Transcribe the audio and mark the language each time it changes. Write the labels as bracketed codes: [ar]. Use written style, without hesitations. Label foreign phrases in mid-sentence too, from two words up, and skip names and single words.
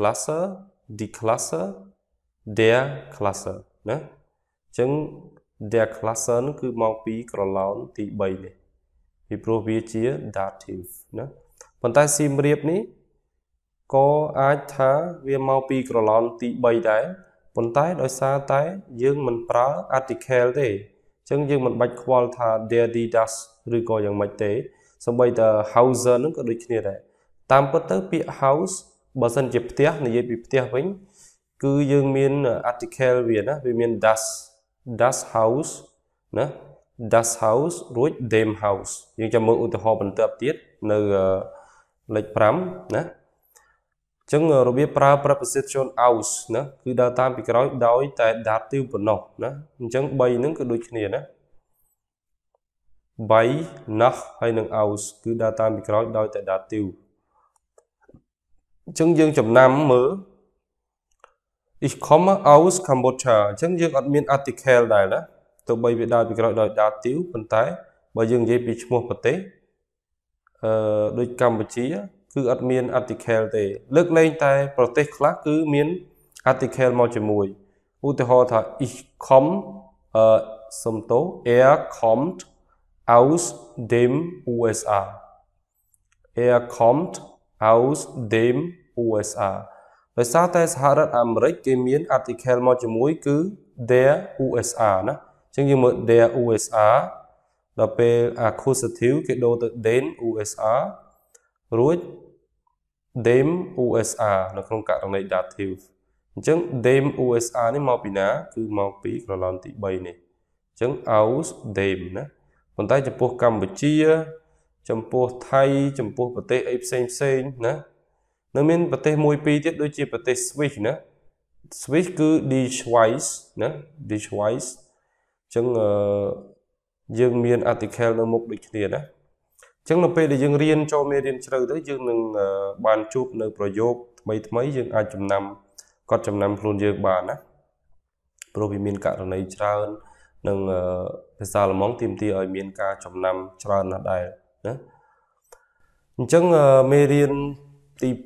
[de] Klasse der Klasse [km] ណាអញ្ចឹង [de] der Klasse [km] នោះគឺមកពីក្រឡោនទី3នេះពីព្រោះវាជា dativ ណាប៉ុន្តែ Siem Reap នេះក៏អាចថាវាមក ពីក្រឡោនទី3ដែរប៉ុន្តែដោយសារតែយើងមិនប្រើ article ទេអញ្ចឹងយើងមិនបាច់ខ្វល់ថា [de] der die das [km] ឬក៏យ៉ាងម៉េចទេសូម្បីតែ Hauser នឹងក៏ដូចគ្នាដែរតាមពិតទៅពាក្យ house បើសិនជាផ្ទះនិយាយពីផ្ទះវិញគឺយើងមាន article វាណាវាមាន [de] das Haus [km] ណា [de] das Haus [km] រួច [de] dem Haus [km] យើងចាំមើលឧទាហរណ៍បន្ទាប់ទៀតនៅលេខ 5 ណាចឹងរបៀបប្រើ preposition aus ណាគឺដើរតាមពីក្រោយដោយតែ dative ប៉ុណ្ណោះណាអញ្ចឹង3ហ្នឹងគឺដូចគ្នាណា by nach ហើយនឹង aus គឺដើរតាមពីក្រោយដោយតែ dative អញ្ចឹងយើងចំណាំ មើល [de] ich komme aus Kambodscha [km] អញ្ចឹងយើងអត់មាន article ដែរណាទោះបីវាដើរពីក្រោយដោយ dative ប៉ុន្តែបើយើងនិយាយពីឈ្មោះប្រទេសដូចកម្ពុជាគឺអត់មាន article ទេលើកលែងតែប្រទេសខ្លះគឺមាន article មកជាមួយឧទាហរណ៍ថា [de] ich komme [km] សំទោ [de] kommt aus dem USA kommt aus dem USA [km] ដោយសារតែសហរដ្ឋអាមេរិកគេមាន article មកជាមួយគឺ [de] der USA [km] ណាអញ្ចឹងយើងមើល [de] der USA [km] ដល់ពេល Akkusativ គេដូរទៅ [de] den USA [km] រួច [de] dem USA [km] នៅក្នុង ករណី dative អញ្ចឹង [de] dem USA [km] នេះមកពីណាគឺមកពីក្រឡំទី3នេះអញ្ចឹង [de] aus dem [km] ណាប៉ុន្តែចំពោះកម្ពុជាចំពោះថៃចំ ពោះប្រទេសអីផ្សេងណានៅមានប្រទេសមួយពីរទៀតដូចជាប្រទេស Swiss ណា Swiss គឺ [de] die Schweiz [km] ណា [de] die Schweiz [km] អញ្ចឹងយើងមាន article នៅមុខដូចគ្នាណាអញ្ចឹងនៅពេលដែលយើងរៀនចូលមេរៀនជ្រៅទៅយើងនឹងបានជួបនៅប្រយោគថ្មីយើងអាចចំណាំកត់ចំណាំខ្លួនយើងបានណាព្រោះវាមានករណីច្រើននិងភាសាអាល្លឺម៉ង់ទាមទារឲ្យមានការចំណាំច្រើនណាស់ដែរណាអញ្ចឹងមេរៀនទី